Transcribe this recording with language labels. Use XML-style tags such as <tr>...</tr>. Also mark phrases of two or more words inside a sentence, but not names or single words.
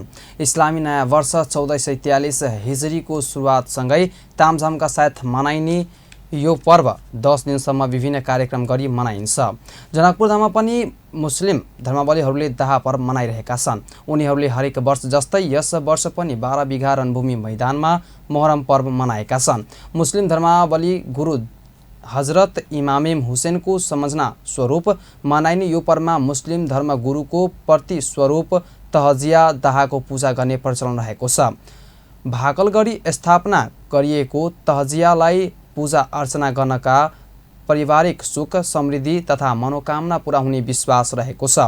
<ne>इस्लामी नयाँ वर्ष 1443 हिजरीको सुरुवातसँगै तामझामका साथ मनाइने यो पर्व 10 दिनसम्म विभिन्न कार्यक्रम गरी मनाइन्छ। जनकपुरधाममा पनि मुस्लिम धर्मावलम्बीहरूले दाह पर्व मनाइरहेका छन्। उनीहरूले हरेक वर्ष जस्तै यस वर्ष पनि 12 बिघा रणभूमि मैदानमा मोहरम पर्व मनाएका छन्। मुस्लिम धर्मावलम्बी गुरु हजरत इमाम हुसैनको सम्झना स्वरूप मनाइने यो पर्वमा मुस्लिम धर्म गुरुको प्रति स्वरूप तहजिया दाहको पूजा गर्ने प्रचलन रहेको छ। भाकल गरी स्थापना गरिएको तहजियालाई पूजा अर्चना गर्नका पारिवारिक सुख समृद्धि तथा मनोकामना पूरा हुने विश्वास रहेको छ।</ne>